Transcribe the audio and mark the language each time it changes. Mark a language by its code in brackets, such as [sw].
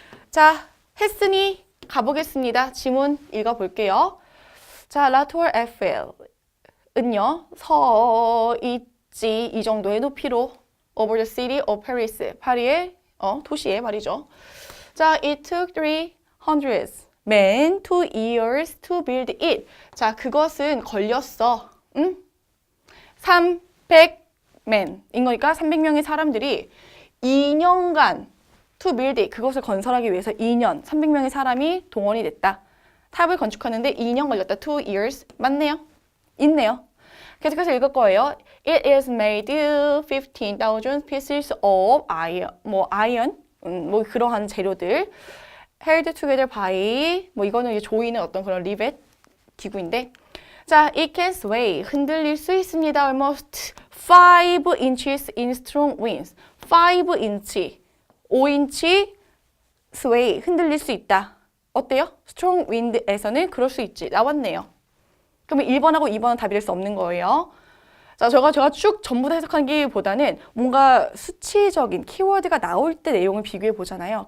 [ko] 자, 했으니 가보겠습니다. 지문 읽어볼게요. 자, 라토르 에펠은요, 서 있지 이 정도의 높이로 [en] over the city of Paris, [ko] 파리의 도시에 말이죠. [en] 자, it took 300 men 2 years to build it. [ko] 자, 그것은 걸렸어. 300men인 거니까 300명의 사람들이 2년간 [en] to build it, [ko] 그것을 건설하기 위해서 2년, 300명의 사람이 동원이 됐다. 탑을 건축하는데 2년 걸렸다. 2 years. 맞네요. 있네요. 계속해서 읽을 거예요. [en] It is made 15,000 pieces of iron, [ko] 뭐 그러한 재료들. [en] held together by, [ko] 뭐 이거는 이제 조이는 어떤 그런 리벳 기구인데. 자, [en] it can sway, [ko] 흔들릴 수 있습니다. [en] Almost 5 inches in strong winds. [ko] 5인치, 5인치 sway, 흔들릴 수 있다. 어때요? strong wind에서는 그럴 수 있지. 나왔네요. 그러면 1번하고 2번은 답이 될 수 없는 거예요. 자, 제가 쭉 전부 다 해석하기보다는 뭔가 수치적인 키워드가 나올 때 내용을 비교해 보잖아요.